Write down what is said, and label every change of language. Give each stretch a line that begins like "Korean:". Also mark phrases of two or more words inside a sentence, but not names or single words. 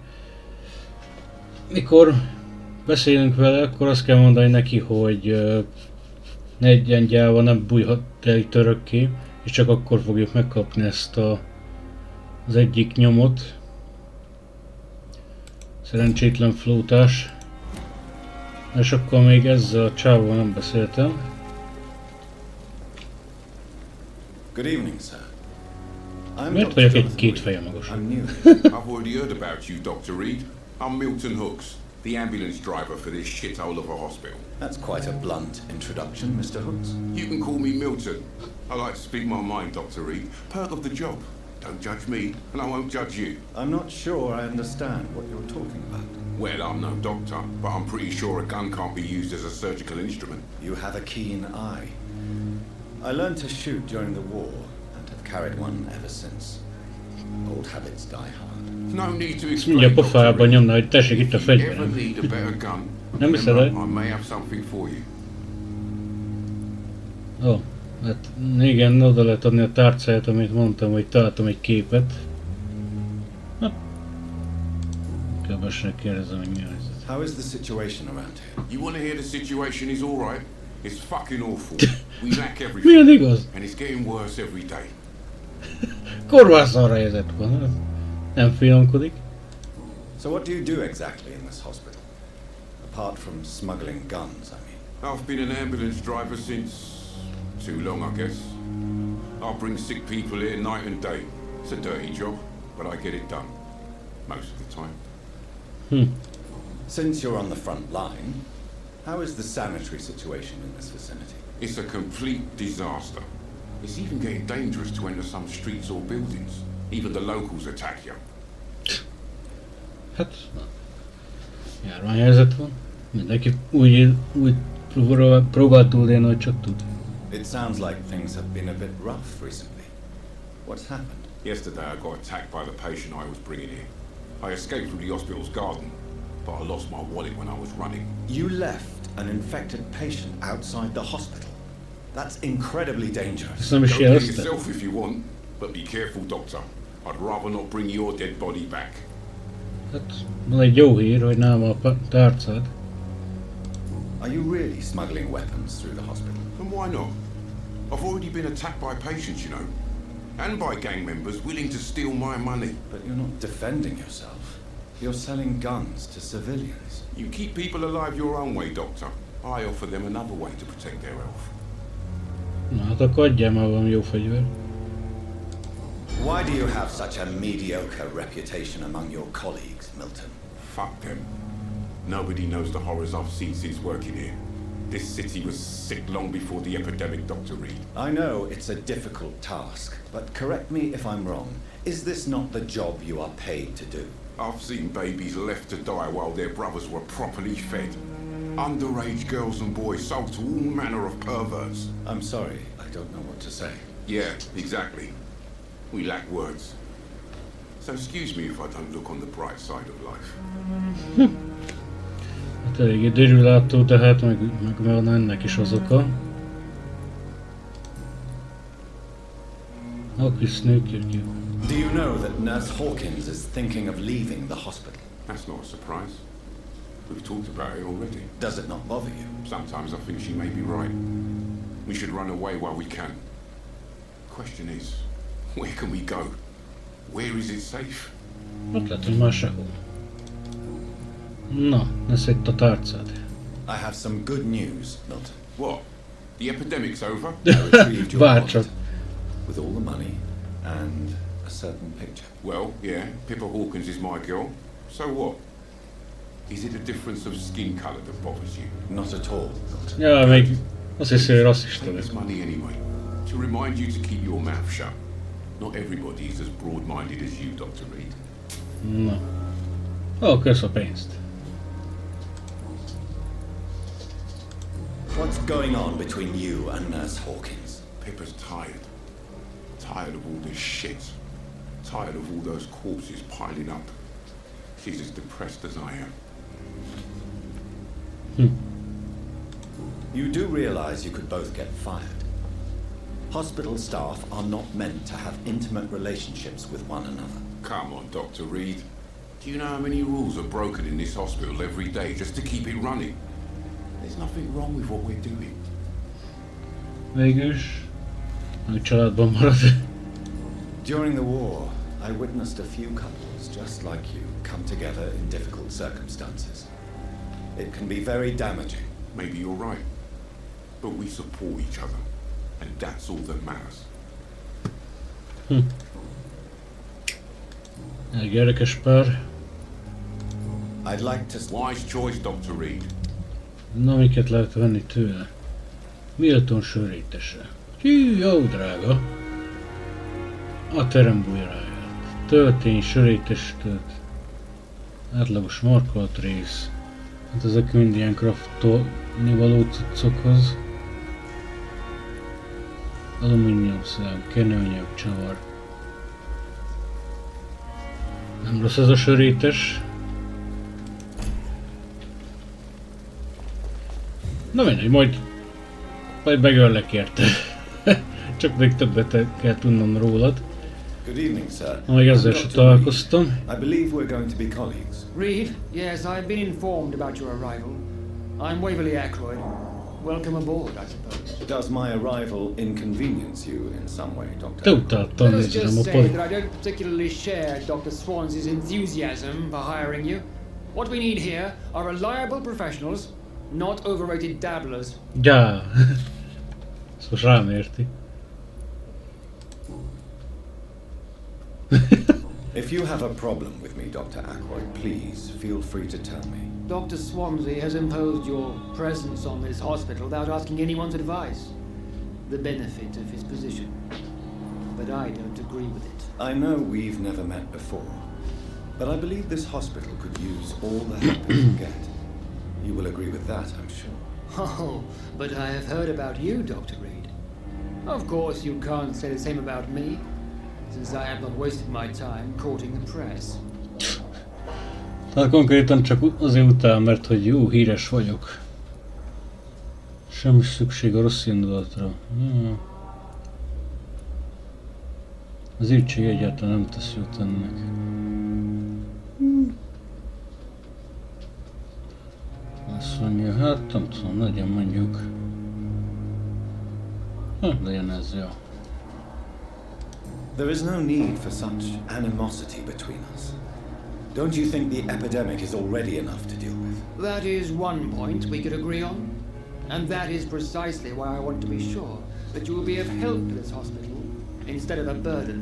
Hungarian: Mikor beszélünk vele, akkor azt kell mondani neki, hogy ne egyengyálva nem bújhat el itt örökké, és csak akkor fogjuk megkapni ezt az egyik nyomot. Szerencsétlen flótás. És akkor még ezzel a csávóval nem beszéltem.
English: Good evening, sir.
Hungarian: Miért vagyok egy két feje magas?
English: I've already heard about you, Dr. Reed. I'm Milton Hooks, the ambulance driver for this shithole of a hospital. That's quite a blunt introduction, Mr. Hooks. You can call me Milton. I like to speak my mind, Dr. Reed. Perk of the job. Don't judge me, and I won't judge you. I'm not sure I understand what you're talking about. Well, I'm no doctor, but I'm pretty sure a gun can't be used as a surgical instrument. You have a keen eye. I learned to shoot during the war, and have carried one ever since. Old habits die hard. No need to explain.
Hungarian: Mindjárt pofájában nyomna, hogy tessék itt a fegyverem. Nem hiszed el?
English: I may have something for you.
Hungarian: Ó, hát igen, oda lehet adni a tárcáját, amit mondtam, hogy találtam egy képet. Hát, kevesnek kérdezem, hogy mi a helyzet.
English: How is the situation around here? You want to hear the situation is all right? It's fucking awful. We lack everything.
Hungarian: Milyen igaz?
English: And it's getting worse every day.
Hungarian: Korvászalra helyzet van, nem finomkodik.
English: So what do you do exactly in this hospital? Apart from smuggling guns, I mean. I've been an ambulance driver since too long, I guess. I bring sick people here night and day. It's a dirty job, but I get it done. Most of the time. Since you're on the front line, how is the sanitary situation in this vicinity? It's a complete disaster. It's even getting dangerous to enter some streets or buildings. Even the locals attack you.
Hungarian: Hát, járványhelyzet van. Mindenki úgy próbál túlélni, hogy csak tud.
English: It sounds like things have been a bit rough recently. What's happened? Yesterday I got attacked by the patient I was bringing here. I escaped through the hospital's garden. but I lost my wallet when I was running. You left an infected patient outside the hospital. That's incredibly dangerous. Go do it yourself if you want, but be careful, Doctor. I'd rather not bring your dead body back.
Hungarian: Hát, van egy jó hír, hogy nálam a tárcád.
English: Are you really smuggling weapons through the hospital? And why not? I've already been attacked by patients, you know. And by gang members willing to steal my money. But you're not defending yourself. You're selling guns to civilians. You keep people alive your own way, Doctor. I offer them another way to protect their health.
Hungarian: Na hát akkor adjál már valami jó fegyver.
English: Why do you have such a mediocre reputation among your colleagues, Milton? Fuck them. Nobody knows the horrors I've seen since working here. This city was sick long before the epidemic, Dr. Reed. I know it's a difficult task, but correct me if I'm wrong. Is this not the job you are paid to do? I've seen babies left to die while their brothers were properly fed. Underage girls and boys sold to all manner of perverts. I'm sorry, I don't know what to say. Yeah, exactly. We lack words. So excuse me if I don't look on the bright side of life.
Hungarian: Hát eléggé dérülátó, de hát meg van ennek is az oka.
English: Do you know that Nurse Hawkins is thinking of leaving the hospital? That's not a surprise. We've talked about it already. Does it not bother you? Sometimes I think she may be right. We should run away while we can. Question is, where can we go? Where is it safe?
Hungarian: Ott lehet, hogy már sehol. Na, lesz itt a tárcád.
English: I have some good news, Milton. What? The epidemic's over? I retrieved your
Hungarian: Bárcsak.
English: wallet with all the money and a certain picture. Well, yeah, Pippa Hawkins is my girl. So what? Is it a difference of skin colour that bothers you? Not at all, Milton.
Hungarian: Ja, még azt hiszi, hogy rasszista
English: Take
Hungarian: vagy.
English: this money anyway, to remind you to keep your mouth shut. Not everybody is as broad-minded as you, Dr. Reed.
Hungarian: Na. Ó, kösz a pénzt.
English: What's going on between you and Nurse Hawkins? Pippa's tired. Tired of all this shit. Tired of all those corpses piling up. She's as depressed as I am. You do realize you could both get fired. Hospital staff are not meant to have intimate relationships with one another. Come on, Dr. Reed. Do you know how many rules are broken in this hospital every day just to keep it running? There's nothing wrong with what we're doing.
Hungarian: Végülis, a családban marad.
English: During the war, I witnessed a few couples just like you come together in difficult circumstances. It can be very damaging. Maybe you're right. But we support each other. And that's all that matters.
Hungarian: Egy érdekes pár.
English: I'd like to... Wise choice, Dr. Reed.
Hungarian: Na, miket lehet venni tőle? Milton sörétese. Hű, jó drága. A terembújrája. Töltény, sörétes tölt. Átlagos markolat rész. Hát ezek mind ilyen craftolni való cuccokhoz. Alumínium szám, kenőanyag, csavar. Nem rossz ez a sörétes. Na mindegy, majd megöllek érte. Csak még többet kell tudnom rólad.
English: Good evening, sir.
Hungarian: Még ezzel se találkoztam.
English: I believe we're going to be colleagues. Reed, yes, I've been informed about your arrival. I'm Waverly Ackroyd. Welcome aboard, I suppose. Does my arrival inconvenience you in some way, Doctor?
Hungarian: Tudtam,
English: Let us
Hungarian: nézem
English: just
Hungarian: a
English: say
Hungarian: poli.
English: that I don't particularly share Dr. Swans's enthusiasm for hiring you. What we need here are reliable professionals, not overrated dabblers.
Hungarian: Ja. Ezt most rám érti.
English: If you have a problem with me, Dr. Ackroyd, please feel free to tell me. Dr. Swansea has imposed your presence on this hospital without asking anyone's advice. The benefit of his position. But I don't agree with it. I know we've never met before, but I believe this hospital could use all the help it can get. You will agree with that, I'm sure. Oh, but I have heard about you, Dr. Reed. Of course, you can't say the same about me, since I have not wasted my time courting the press.
Hungarian: Tehát konkrétan csak azért utál, mert hogy jó, híres vagyok. Semmi szükség a rossz indulatra. Az írtség egyáltalán nem tesz jót ennek. Azt mondja, hát nem tudom, legyen mondjuk. Legyen ez, jó.
English: There is no need for such animosity between us. Don't you think the epidemic is already enough to deal with? That is one point we could agree on. And that is precisely why I want to be sure that you will be of help to this hospital instead of a burden.